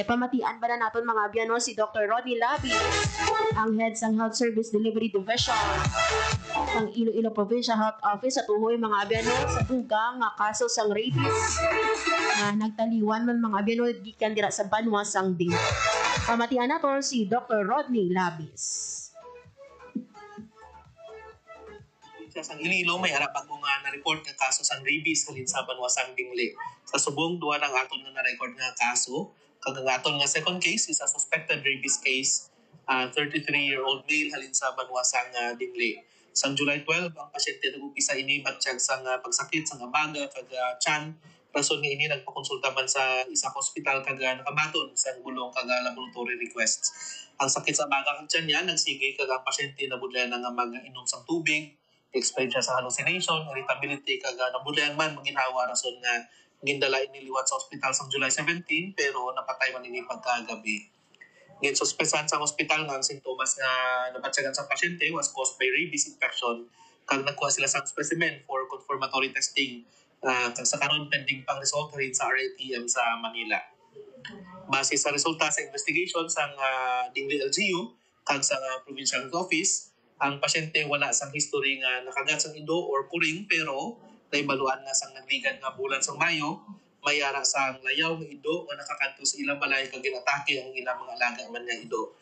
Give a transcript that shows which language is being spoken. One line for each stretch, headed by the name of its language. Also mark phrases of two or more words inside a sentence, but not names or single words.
Hiligaynon: Pamatian ba na naton mga abiyano si Dr. Rodney Labi, ang head sang Health Service Delivery Division ng Iloilo Provincial Health Office sa tuhoy mga abiyano sa dugang nga kaso sang rabies na nagtaliwan man mga abiyano gikan dira sa Banwa sang dengue. Pamatian naton si Dr. Rodney Labis. Sa Iloilo may harapag mo nga na-report nga kaso sang rabies halin sa Banwa sang Dingle. Sa subong duwa ng aton nga na-record nga kaso, kag ang aton nga
English: second case is a suspected rabies case, 33-year-old male
Hiligaynon: halin sa Banwa sang Dingle. Sang July 12 ang pasyente nag-upisa ini matiyag sang pagsakit sang abaga kag tiyan. Rason nga ini nagpakonsulta man sa isa ka ospital kag nakabaton sang gulong kag
English: laboratory requests.
Hiligaynon: Ang sakit sa abaga kag tiyan niya nagsigay kag ang pasyente nabudlayan nga mag-inom sang tubig, experience siya sa hallucination, irritability, kag nabulayan man, maginawa rason nga gindala iniliwat sa ospital sa July 17, pero napatay man ini pagkagabi. Ngayon, suspesan sa ospital nga ang sintomas nga nabatsagan sa pasyente
English: was caused by rabies infection,
Hiligaynon: kag nagkuha sila sa specimen
English: for confirmatory testing,
Hiligaynon: kag sa karon pending pang result rin sa RATM sa Manila. Base sa resulta sa investigation sa Dingle LGU, kag sa Provincial Health Office, ang pasyente wala sang history nga nakagat sang ido or kuring, pero naibaluan nga sang nagligad nga bulan sang Mayo, may ara sang layaw nga ido nga nakakadto sa ilang balay kag ginatake ang ilang mga alaga man nga ido.